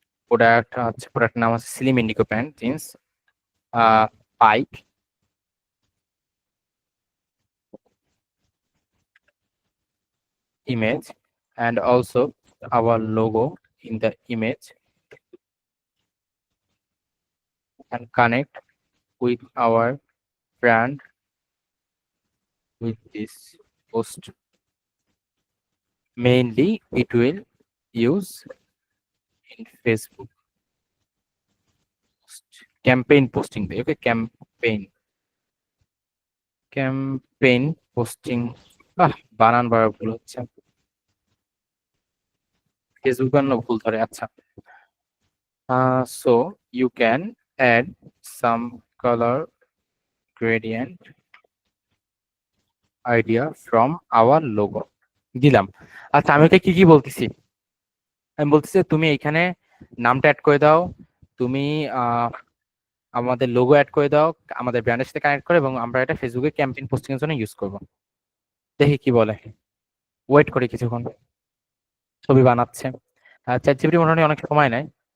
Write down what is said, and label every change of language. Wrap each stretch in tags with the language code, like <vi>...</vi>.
<bn>Product নাম হচ্ছে slim Indigo pant jeans Paik</bn> <en>image and also our logo in the image and connect with our brand with this post. Mainly it will use in Facebook campaign posting.</en> <bn>Okay, campaign posting বানান বার ভুল হচ্ছে, Facebook বানানো ভুল ধরে।</bn> <en>আচ্ছা so you can add some color gradient idea from our logo দিলাম।</en> <bn>আচ্ছা আমি ওকে কি কি বলতেছি? আমি বলতেছি তুমি এখানে নামটা অ্যাড করে দাও, তুমি আমাদের লোগো অ্যাড করে দাও, আমাদের ব্র্যান্ডের সাথে কানেক্ট করে, এবং আমরা এটা ফেসবুকে ক্যাম্পেইন পোস্টিং এর জন্য ইউজ করব। দেখি কি বলে, ওয়েট করি কিছুক্ষণ। ছবি বানাচ্ছে, চ্যাট জিপিটি মোটামুটি অনেক সময় নেয়।</bn>